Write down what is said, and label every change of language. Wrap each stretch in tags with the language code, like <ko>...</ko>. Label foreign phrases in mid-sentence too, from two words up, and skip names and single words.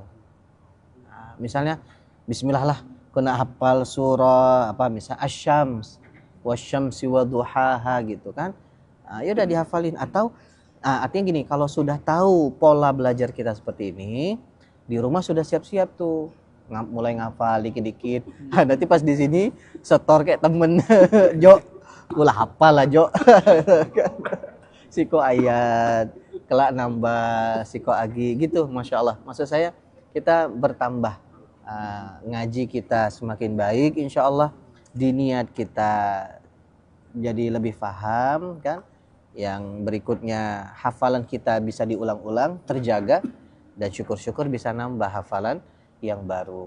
<id>Misalnya bismillah lah kena hafal surah apa, misal Asy-Syams</id> <ar>wasyamsi wadhuhaha</ar> <id>gitu kan. Ya udah dihafalin. Atau artinya gini, kalau sudah tahu pola belajar kita seperti ini, di rumah sudah siap-siap tuh mulai ngafal dikit-dikit. Nanti pas di sini setor kayak temen Jo,</id> <min>ulah hafal lah Jo. Siko ayat kelak nambah siko agi gitu, masya Allah.</min> <id>Maksud saya kita bertambah, ngaji kita semakin baik insya Allah, diniat kita jadi lebih paham kan. Yang berikutnya hafalan kita bisa diulang-ulang, terjaga, dan syukur-syukur bisa nambah hafalan yang baru.</id>